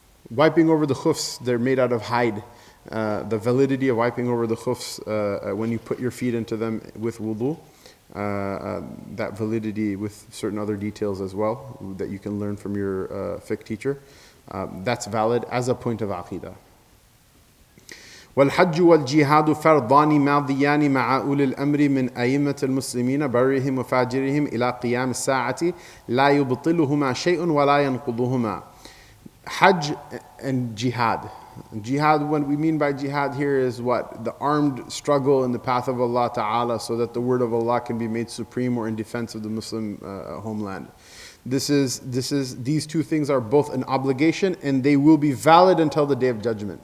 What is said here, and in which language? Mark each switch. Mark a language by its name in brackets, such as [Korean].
[English] Wiping over the khufs, they're made out of hide. The validity of wiping over the khufs when you put your feet into them with wudu, that validity with certain other details as well that you can learn from your fiqh teacher. That's valid as a point of aqidah. [Arabic] والحج والجهاد فرضان ماضيان مع أولي الأمر من أئمة المسلمين برهم وفاجرهم إلى قيام الساعة لا يبطلهما شيء ولا ينقضهما. [English] Hajj and jihad. Jihad, what we mean by jihad here is what? The armed struggle in the path of Allah Ta'ala so that the word of Allah can be made supreme or in defense of the Muslim homeland. These two things are both an obligation and they will be valid until the Day of Judgment.